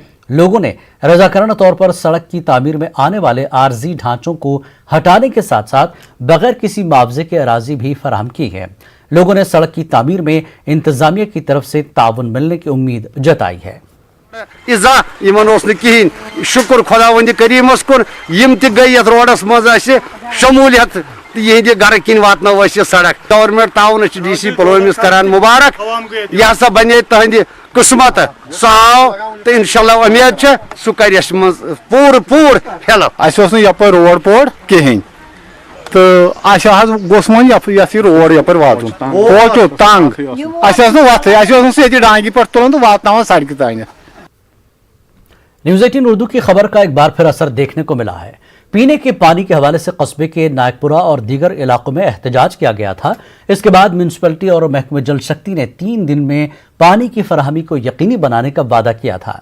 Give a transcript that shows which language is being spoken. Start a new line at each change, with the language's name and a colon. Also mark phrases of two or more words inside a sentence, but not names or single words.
Urdu: لوگوں نے رضاکارانہ طور پر سڑک کی تعمیر میں آنے والے عارضی ڈھانچوں کو ہٹانے کے ساتھ ساتھ بغیر کسی معاوضے کے اراضی بھی فراہم کی ہے. لوگوں نے سڑک کی تعمیر میں انتظامیہ کی طرف سے تعاون ملنے کی امید جتائی ہے.
Kashmiri: शुक्र खुदावंद करीमस कुन यम त गई यथ रोडस मज शमूलियत यह घर किन वातनो सड़क। गवर्नमेंट ताउन डीसी पुलवामिस करान मुबारक, यह हसा बने तहद किस्मत सह आव तो इंशाल्लाह उम्मीद सह कर पूर पूर हेल्प। यपर रोड पोड़ कहें तो गोस वो ये रोड यपर वातुन वो तंग वत डांगी पे तुलान तो वात सड़क तान।
Urdu: نیوز 18 اردو کی خبر کا ایک بار پھر اثر دیکھنے کو ملا ہے. پینے کے پانی کے حوالے سے قصبے کے نائکپورہ اور دیگر علاقوں میں احتجاج کیا گیا تھا. اسکے بعد میونسپلٹی اور محکمے جل شکتی نے 3 دن میں پانی کی فراہمی کو یقینی بنانے کا وعدہ کیا تھا.